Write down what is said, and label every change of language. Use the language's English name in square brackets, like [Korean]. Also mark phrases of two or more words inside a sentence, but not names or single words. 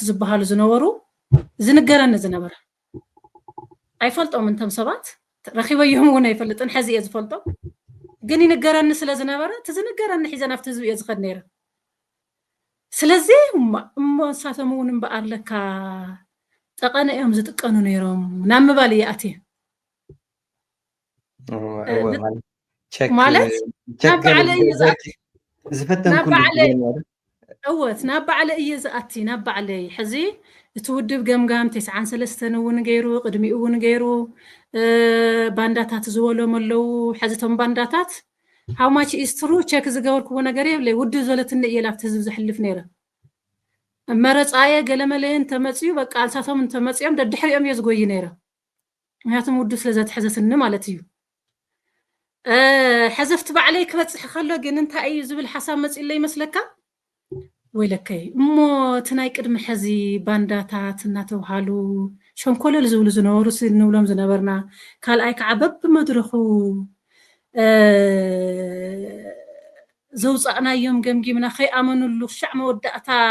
[Tigrinya] ዝበሃሉ ዝነበሩ ዝንገረኒ ዝነበረ ኣይፈልጦም እንቶም ሰባት ረኺበዮም እውን ኣይፈልጥን ሕዚ እየ ዝፈልጦም ግን ይንገረኒ ስለ ዝነበረ እቲ ዝንገረኒ ሒዘን ኣብቲ ህዝቢ እየ ዝኸድ ነይረ ስለዚ እሞ ንሳቶም እውን እምበኣር ለካ ጠቐነ እዮም ዝጥቀኑ ነይሮም ናብ ምባል እየ ኣትየ ማለት ናብ ባዕለ እየ ዝኣቲ ዝፈተን ኩሉ እወት ናብ ባዕለ እየ ዝኣቲ ናብ ባዕለይ ሕዚ እቲ ውድብ ገምጋም 93 እውን ገይሩ ቅድሚኡ እውን ገይሩ ባንዳታት ዝበሎም ኣለው ሕዚቶም ባንዳታት [English] how much is true [Tigrinya] ቼክ ዝገበርክዎ ነገር የብለይ ውድብ ዘለትኒ እየ ላብቲ ህዝቢ ዝሕልፍ ነይረ መረፃየ ገለመለየን ተመፅዩ በቃ ኣልሳቶም ተመፅዮም ደድሕሪኦም እየ ዝጎይ ነይረ ምክንያቱም ውድብ ስለዘትሕዘትኒ ማለት እዩ ሕዘፍቲ ባዕለይ ክበፅሕ ከሎ ግን እንታይ እዩ ዝብል ሓሳብ መፅኢለ ይመስለካ ወይለከይ እሞ እቲ ናይ ቅድሚ ሕዚ ባንዳታት እናተባሃሉ ሸንኮለል ዝብሉ ዝነበሩ ንብሎም ዝነበርና ካልኣይ ከዓ በብመድረኹ ዘውፃእናዮም ገምጊምና ከይኣመኑሉ ክሻዕ መወዳእታ